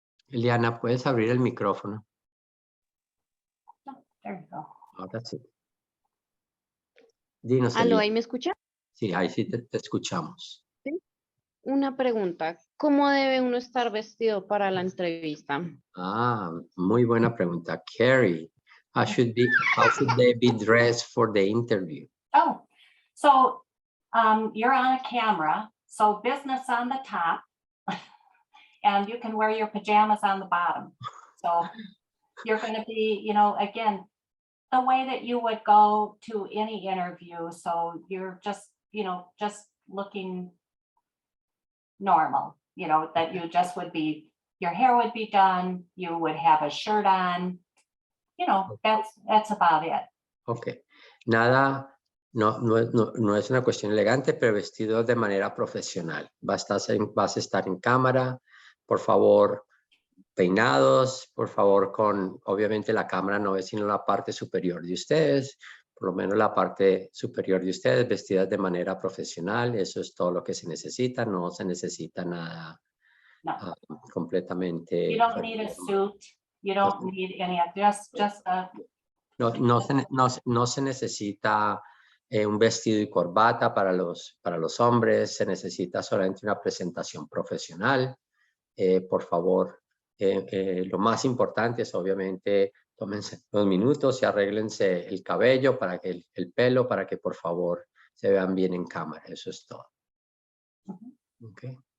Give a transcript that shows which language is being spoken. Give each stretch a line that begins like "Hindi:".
Spanish: Eliana, ¿puedes abrir el micrófono?
English: There you go.
Spanish: Ahora sí. Dinos, ¿Aló, Eliana. ahí me escucha? Sí, ahí sí te escuchamos. ¿Sí? Una pregunta. ¿Cómo debe uno estar vestido para la entrevista? Muy buena pregunta.
English: Carrie, how should they be dressed for the interview? Oh, so you're on a camera, so business on the top, and you can wear your pajamas on the bottom. So you're going to be, you know, again, the way that you would go to any interview. So you're just, you know, just looking normal, you know, that you just would be, your hair would be done, you would have a shirt on, you know, that's about it.
Spanish: Ok. Nada, no es una cuestión elegante, pero vestido de manera profesional. Vas a estar en cámara, por favor, peinados, por favor, obviamente la cámara no ve sino la parte superior de ustedes, por lo menos la parte superior de ustedes, vestidas de manera profesional, eso es todo lo que se necesita, no se necesita nada No. Completamente.
English: You don't need a suit, you don't need any, just a.
Spanish: No se necesita un vestido y corbata para los hombres, se necesita solamente una presentación profesional. Por favor, lo más importante es obviamente tómense 2 minutos y arréglense el cabello, para que el pelo, para que por favor se vean bien en cámara. Eso es todo. Okay.